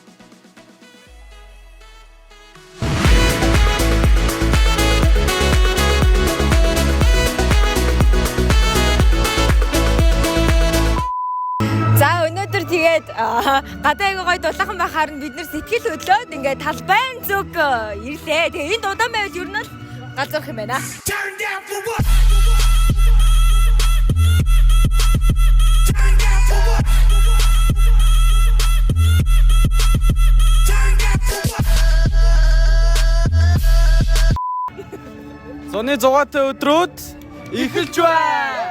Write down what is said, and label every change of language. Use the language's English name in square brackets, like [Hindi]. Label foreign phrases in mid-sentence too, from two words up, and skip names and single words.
[Mongolian] За өнөөдөр тэгээд гадаа аяга гоё дулаахан байхаар нь бид нэр сэтгэл хөдлөөд ингээд талбайн зүг ирлээ. Тэгээ энэ удаан байвал ер нь л галзуурах юм байна. [English] Turn down for what? [Mongolian] Зуны 6-аатай өдрүүд эхэлж байна.